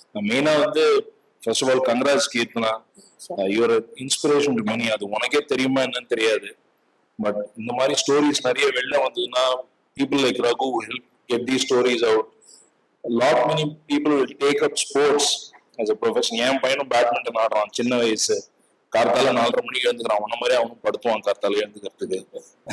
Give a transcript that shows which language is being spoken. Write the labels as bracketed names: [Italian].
[Tamil] மெயினா வந்து [English] First of all congrats Keerthana, your inspiration to many. [Tamil] அது உனக்கே தெரியுமா என்னன்னு தெரியாது, பட் இந்த மாதிரி ஸ்டோரிஸ் நிறைய வெளில வந்ததுன்னா [English] people like Raghu will help get these stories out. A lot many people will take up sports as a profession. [Tamil] என் பையனும் பேட்மிண்டன் ஆடுறான், சின்ன வயசு, கார்த்தால 4:30 மணிக்கு எழுந்துக்கிறான். உன்ன மாதிரி அவனும் படுத்துவான் கார்த்தால எழுந்துக்கிறதுக்கு.